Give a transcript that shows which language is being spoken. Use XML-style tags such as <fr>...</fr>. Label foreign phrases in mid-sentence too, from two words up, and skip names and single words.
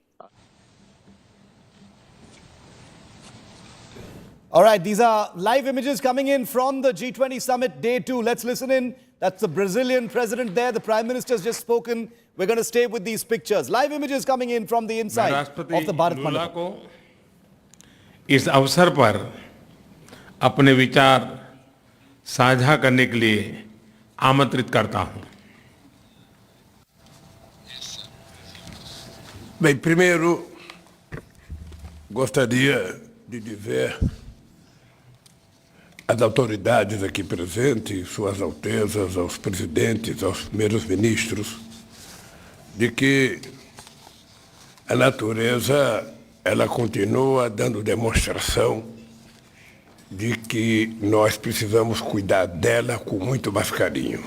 <en>All right, these are live images coming in from the G20 summit day 2. Let's listen in. That's the Brazilian president there. The Prime Minister's just spoken. We're going to stay with these pictures. Live images coming in from the inside of the Bharat Mandap.</en> <hi>को इस अवसर पर अपने विचार साझा करने के लिए आमंत्रित करता हूं.</hi> <pt>Bem, primeiro, gostaria de dizer às autoridades aqui presentes, suas altezas, aos presidentes, aos primeiros ministros, de que a natureza, ela continua dando demonstração de que nós precisamos cuidar dela com muito mais carinho.</pt>